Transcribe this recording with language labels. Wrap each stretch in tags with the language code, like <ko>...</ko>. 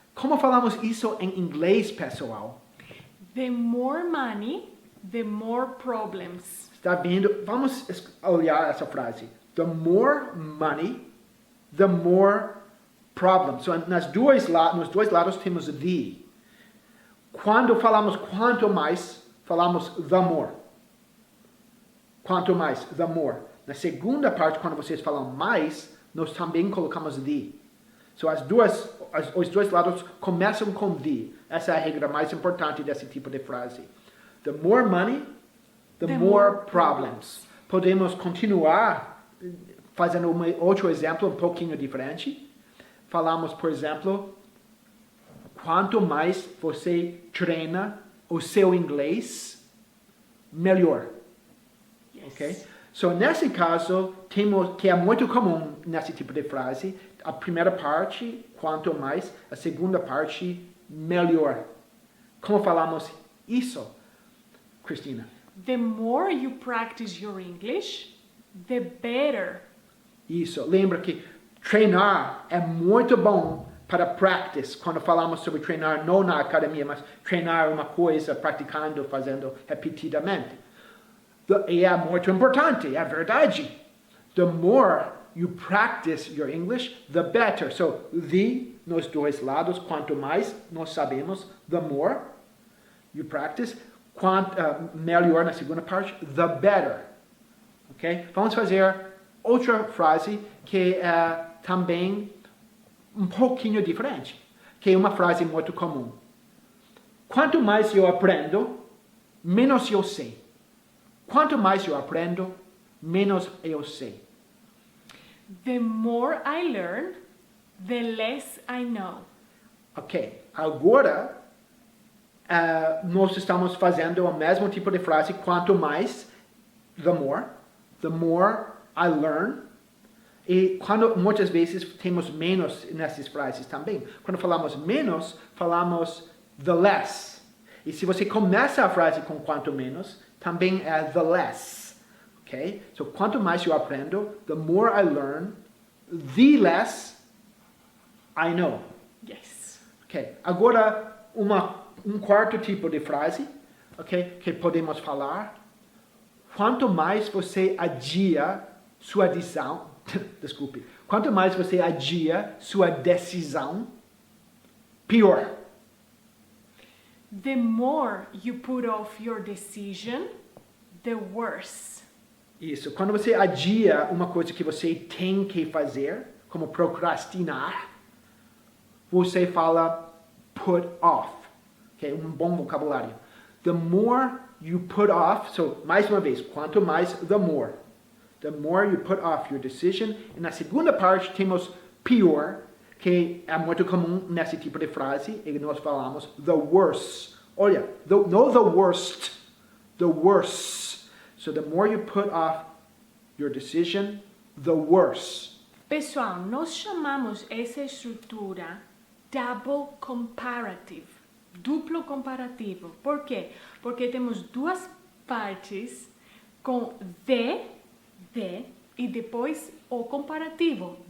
<pt>Como falamos isso em inglês, pessoal?</pt> <en>The more money, the more problems.</en> <pt>Está vendo? Vamos olhar essa frase.</pt> <en>The more money, the more problems.</en> <pt>So, nos dois lados temos the. Quando falamos quanto mais, falamos</pt> <en>the more.</en> <pt>Quanto mais,</pt> <en>the more.</en> <pt>Na segunda parte, quando vocês falam mais, nós também colocamos the. So, os dois lados começam com the. Essa é a regra mais importante desse tipo de frase.</pt> <en>The more money, the more problems.</en> <pt>Podemos continuar fazendo outro exemplo um pouquinho diferente. Falamos, por exemplo, quanto mais você treina o seu inglês, melhor.</pt> <en>Yes. Ok?</en> <pt>So, nesse caso, temos que é muito comum nesse tipo de frase. A primeira parte, quanto mais. A segunda parte, melhor. Como falamos isso, Cristina?</pt> <en>The more you practice your English, the better.</en> <pt>Isso. Lembra que treinar é muito bom para practice. Quando falamos sobre treinar, não na academia, mas treinar uma coisa, praticando, fazendo repetidamente. E é muito importante, é verdade.</pt> <en>The more you practice your English, the better.</en> <pt>So, the, nos dois lados, quanto mais nós sabemos,</pt> <en>the more you practice,</en> <pt>melhor na segunda parte,</pt> <en>the better.</en> <pt>Ok? Vamos fazer outra frase que é também um pouquinho diferente, que é uma frase muito comum. Quanto mais eu aprendo, menos eu sei. Quanto mais eu aprendo, menos eu sei.</pt> <en>The more I learn, the less I know.</en> <pt>Ok, agora nós estamos fazendo o mesmo tipo de frase, quanto mais,</pt> <en>the more I learn.</en> <pt>E muitas vezes temos menos nessas frases também. Quando falamos menos, falamos the less. E se você começa a frase com quanto menos, também é the less.</pt> <en>Ok? So,</en> <pt>quanto mais eu aprendo,</pt> <en>the more I learn, the less I know. Yes. Ok?</en> <pt>Agora, um quarto tipo de frase, ok? Que podemos falar. Quanto mais você adia sua decisão, desculpe. Quanto mais você adia sua decisão, pior.</pt> <en>The more you put off your decision, the worse.</en> <pt>Isso. Quando você adia uma coisa que você tem que fazer, como procrastinar, você fala</pt> <en>put off.</en> <pt>Okay? Um bom vocabulário.</pt> <en>The more you put off,</en> <pt>so mais uma vez, quanto mais,</pt> <en>the more. The more you put off your decision.</en> <pt>E na segunda parte temos pior, que é muito comum nesse tipo de frase, e nós falamos</pt> <en>the worse.</en> <pt>Olha, não</pt> <en>the worst, the worse. So the more you put off your decision, the worse.</en> <pt>Pessoal, nós chamamos essa estrutura</pt> <en>double comparative,</en> <pt>duplo comparativo. Por quê? Porque temos duas partes com the e depois o comparativo.</pt>